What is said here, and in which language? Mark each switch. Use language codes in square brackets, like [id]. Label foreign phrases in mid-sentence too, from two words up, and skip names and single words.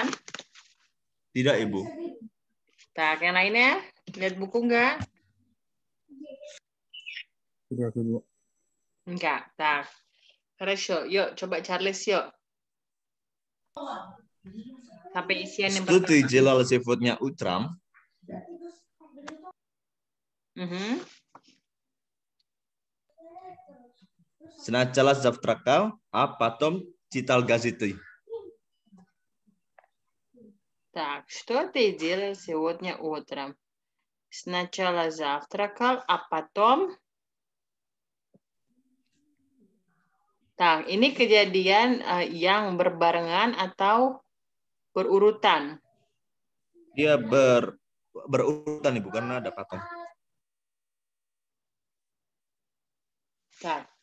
[id] Tidak, Ibu. Tak, yang lainnya? Lihat buku nggak? Tidak, Ibu. Enggak. Tak. Хорошо. Yuk, coba Charles, yuk. Sampai isian yang [ru] Что ты [id] pertama. [ru] делал сегодня утром? Mhm. Сначала завтракал, а потом читал газеты. Так, что ты делал сегодня утром? Сначала завтракал, а потом... [id] Tak, ini kejadian yang berbarengan atau berurutan. Dia berurutan, Ibu, karena ada patom. Tak.